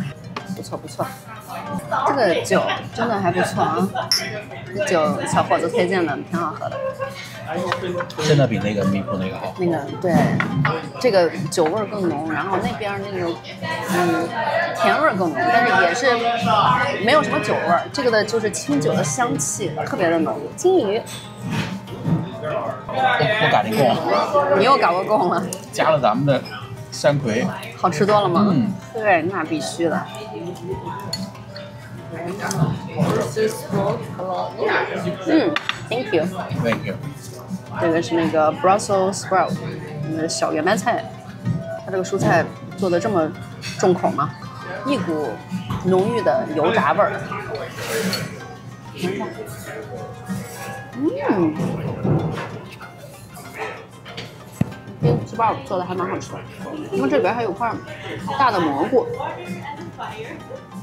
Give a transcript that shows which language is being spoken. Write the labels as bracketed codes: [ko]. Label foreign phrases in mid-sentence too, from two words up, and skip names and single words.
[zh] 不錯不錯，這個酒真的還不錯啊！這酒小伙子推薦的，挺好喝的。真的比那個咪咕那個好。那個對，這個酒味更濃，然後那邊那個甜味更濃，但是也是沒有什麼酒味，這個的就是清酒的香氣特別的濃。金魚，我搞定夠了。你又搞個夠了。加了咱們的山葵，好吃多了嗎？嗯，對，那必須的。 [en] Thank you. Thank you. [zh] 这個是那個 [en] Brussels sprout， [zh] 小圆白菜。它這個蔬菜做的這麼重口嗎？一股濃郁的油炸味兒。sprout 做的還蠻好吃的，因為這邊還有塊大的蘑菇。